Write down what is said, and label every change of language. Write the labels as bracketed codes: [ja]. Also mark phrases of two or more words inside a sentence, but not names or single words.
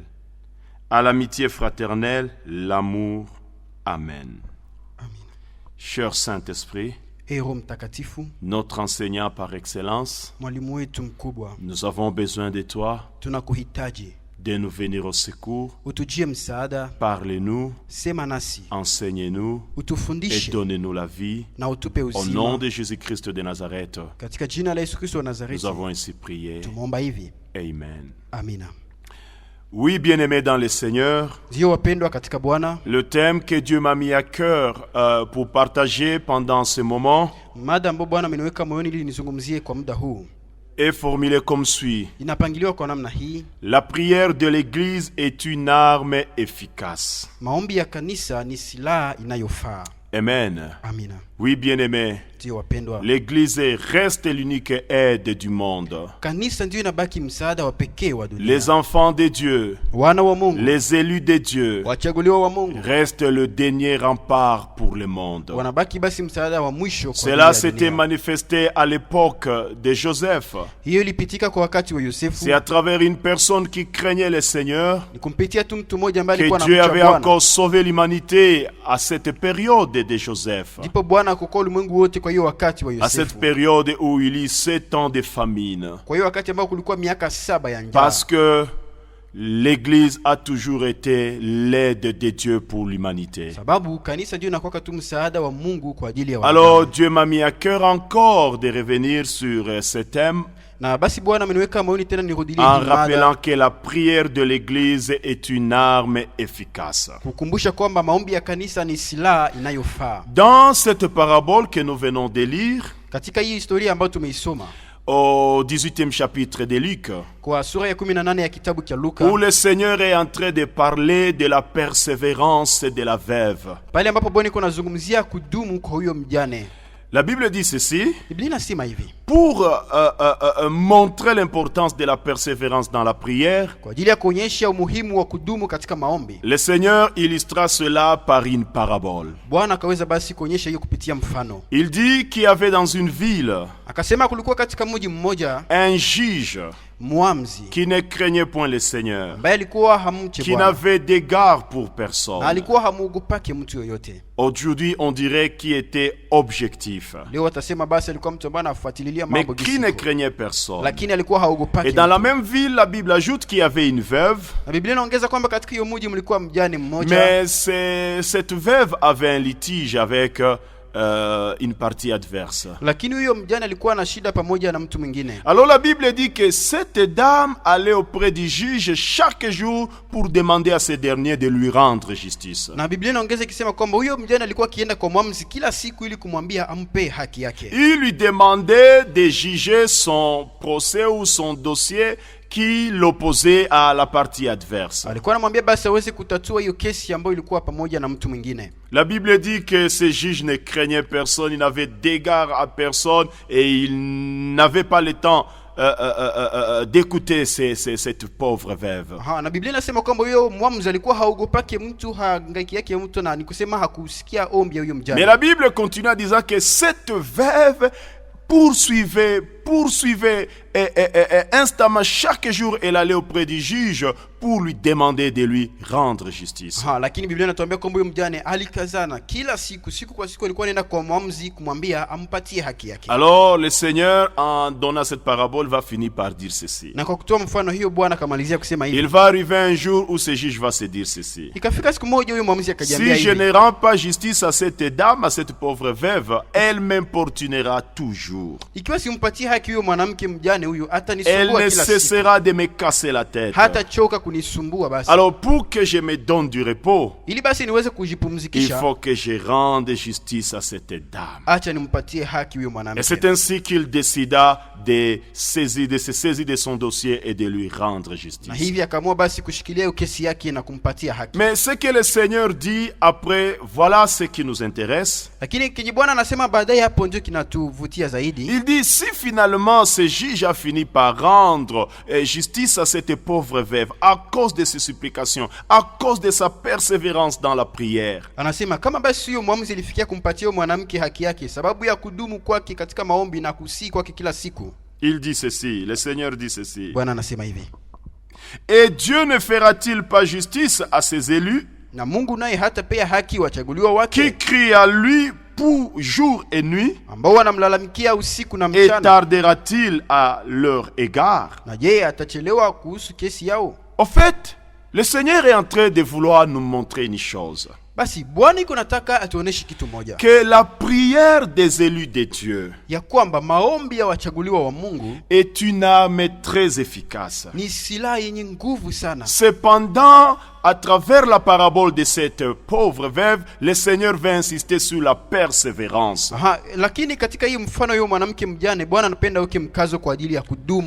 [fr] À l'amitié fraternelle, l'amour. Amen. Amen. Cher Saint-Esprit, notre enseignant par excellence, nous avons besoin de toi. de nous venir au secours. [sw] utujie msaada, [fr] Parlez-nous, [sw] sema nasi, [fr] enseignez-nous et [sw] utufundishe [fr] donnez-nous la vie. [sw] na utupe [fr] Au nom [sw] uzima. [fr] de Jésus-Christ de Nazareth, [sw] Katika jina la Yesu Kristo wa [fr] nous [sw] Nazareti [fr] avons ainsi prié. [sw] tumeomba hivi, [fr] Amen. [sw] amina. [fr] Oui, bien-aimés dans le Seigneur, [sw] Ndio wapendwa katika Bwana, [fr] le thème que Dieu m'a mis à cœur pour partager pendant ce moment [sw] mada ambayo Bwana ameniweka moyoni ili nizungumzie kwa muda huu [fr] est formulé comme suit. [sw] inapangiliwa kwa namna hii: [fr] La prière de l'Église est une arme efficace. [sw] maombi ya kanisa ni silaha inayofaa. [fr] Amen. [sw] Amina. [fr] Oui, bien-aimés, [sw] Ndio wapendwa, [fr] l'Église reste l'unique aide du monde. [sw] kanisa ndio inabaki msaada wa pekee wa dunia. [fr] Les enfants de Dieu, [sw] Wana wa Mungu, [fr] les élus de Dieu, [sw] wachaguliwa wa Mungu [fr] restent le dernier rempart pour le monde. [sw] wanabaki basi msaada wa mwisho kwa [fr] Cela [sw] dunia. [fr] s'était manifesté à l'époque de Joseph. [sw] Hiyo ilipitika kwa wakati wa Yosefu. [fr] C'est à travers une personne qui craignait le Seigneur [sw] Ni kumpitia tu mtu mmoja ambaye [fr] que [sw] alikuwa [fr] Dieu [sw] anamcha [fr] avait [sw] Bwana. [fr] encore sauvé l'humanité à cette période de Joseph. [sw] Ndipo Bwana akokoa ulimwengu wote kwa hiyo wakati wa [fr] À cette [sw] Yosefu. [fr] période où il y eut 7 ans de famine. [sw] Kwa hiyo wakati ambao kulikuwa miaka 7 ya njaa. [fr] Parce que l'Église a toujours été l'aide de Dieu pour l'humanité. [sw] Sababu kanisa ndio inakuwa tu msaada wa Mungu kwa ajili ya [fr] Alors [sw] wanadamu. [fr] Dieu m'a mis à cœur encore de revenir sur ce thème [sw] Na basi Bwana ameniweka moyoni tena nirudilie [fr] en [sw] hii mada, [fr] rappelant que la prière de l'Église est une arme efficace. [sw] kukumbusha kwamba maombi ya kanisa ni silaha inayofaa. [fr] Dans cette parabole que nous venons de lire, [sw] Katika hii historia ambayo tumeisoma [fr] au 18e chapitre de Luc, [sw] kwa sura ya 18 ya kitabu cha Luka, [fr] où le Seigneur est en train de parler de la persévérance de la veuve. [sw] pale ambapo Bwana iko nazungumzia kudumu kwa huyo mjane, [fr] La Bible dit ceci: [sw] Biblia inasema hivi: [fr] pour montrer l'importance de la persévérance dans la prière, [sw] kwa ajili ya kuonyesha umuhimu wa kudumu katika maombi, [fr] le Seigneur illustra cela par une parabole. [sw] Bwana akaweza basi kuonyesha hiyo kupitia mfano. [fr] Il dit qu'il y avait dans une ville [sw] Akasema kulikuwa katika mji mmoja [fr] un juge [sw] muamzi [fr] qui ne craignait point le Seigneur, [sw] ambaye alikuwa hamche [fr] qui [sw] Bwana [fr] n'avait d'égard pour [sw] na [fr] personne. [sw] alikuwa hamuogopake mtu yoyote. [fr] Aujourd'hui, on dirait qu'il était objectif, [sw] Leo watasema basi alikuwa mtu ambaye anafuatilia [fr] mais [sw] mambo [fr] qui ne [sw] gisiko, [fr] craignait personne. [sw] lakini alikuwa haogopake. [fr] Et dans la même ville, la Bible ajoute qu'il y avait une veuve, [sw] Na Biblia inaongeza kwamba katika hiyo mji mlikuwa mjane mmoja, [fr] mais cette veuve avait un litige avec une partie adverse. [sw] lakini huyo mjane alikuwa na shida pamoja na mtu mwingine. [fr] Alors la Bible dit que cette dame allait auprès du juge chaque jour pour demander à ce dernier de lui rendre justice. [sw] Na Biblia inaongeza ikisema kwamba huyo mjane alikuwa akienda kwa mwamuzi kila siku ili kumwambia ampe haki yake. [fr] Il lui demandait de juger son procès ou son dossier qui l'opposait à la partie adverse. [sw] Alikuwa anamwambia basi aweze kutatua hiyo kesi ambayo ilikuwa pamoja na mtu mwingine. [fr] La Bible dit que ce juge ne craignait personne, il n'avait d'égard à personne et il n'avait pas le temps d'écouter cette pauvre veuve. [sw] Na Biblia inasema kwamba huyo mwamuzi alikuwa haogopake mtu, hangaiki yake mtu, na nikusema hakusikia ombi ya huyo mjane. [fr] Mais la Bible continue en disant que cette veuve poursuivait instamment chaque jour, elle allait auprès du juge pour lui demander de lui rendre justice. [sw] Lakini Biblia inatuambia kwamba huyo mjane alikazana kila siku kwa siku alikuwa anaenda kwa mwamuzi kumwambia ampatie haki yake. [fr] Alors le Seigneur, en donnant cette parabole, va finir par dire ceci. [sw] Na kwa kutoa mfano hiyo Bwana akamalizia kusema hivi: [fr] Il va arriver un jour où ce juge va se dire ceci: [sw] ikafika siku moja huyo mwamuzi akajiambia [fr] si [sw] hivi: [fr] je ne rends pas justice à cette dame, à cette pauvre veuve, elle m'importunera toujours. [sw] Ikiwa simpatie haki huyo mwanamke mjane huyo, [fr] Elle [sw] atanisumbua [fr] ne [sw] kila siku, [fr] cessera de me casser la tête. [sw] hata choka kunisumbua. Basi [fr] Alors pour que je me donne du repos, [sw] ili basi niweze [fr] il [sw] kujipumzikisha, [fr] faut que je rende justice à cette dame. [sw] acha nimpatie haki huyo [fr] Et [sw] mwanamke. [fr] c'est ainsi qu'il décida de se saisir de son dossier et de lui rendre [sw] Na [fr] justice. [sw] hivi akaamua basi kushikilia hiyo kesi yake na kumpatia haki. [fr] Mais ce que le Seigneur dit après, voilà ce qui nous intéresse. [sw] Lakini kenye Bwana anasema baadaye, hapo ndio kinatuvutia zaidi. [fr] Il dit, si finalement ce juge a fini par rendre justice à cette pauvre veuve à cause de ses supplications, à cause de sa persévérance dans la prière, [sw] Anasema kama basi huyo mwamuzi alifikia kumpatia huyo mwanamke haki yake sababu ya kudumu kwake katika maombi na kusii kwake kila siku, [fr] il dit ceci, le Seigneur dit ceci: [sw] Bwana anasema hivi: [fr] et Dieu ne fera-t-il pas justice à ses élus [sw] na Mungu naye hata pia haki wachaguliwa [fr] qui [sw] wake [fr] crient à lui pour jour et nuit, [sw] ambao wanamlalamikia usiku na [fr] et [sw] mchana? [fr] tardera-t-il à leur égard? [sw] Na je, atachelewa kuhusu kesi yao? [fr] Au fait, le Seigneur est en train de vouloir nous montrer une chose. [sw] Basi Bwana iko nataka atuoneshe kitu moja. [fr] Que la prière des élus de Dieu [sw] Ya kwamba maombi ya wachaguliwa wa Mungu [fr] est une arme très efficace. [sw] ni silaha yenye nguvu sana. [fr] Cependant, à travers la parabole de cette pauvre veuve, le Seigneur va insister sur la persévérance. [sw] Aha, lakini katika hii mfano huyo mwanamke mjane Bwana anapenda uke mkazo kwa ajili ya kudumu.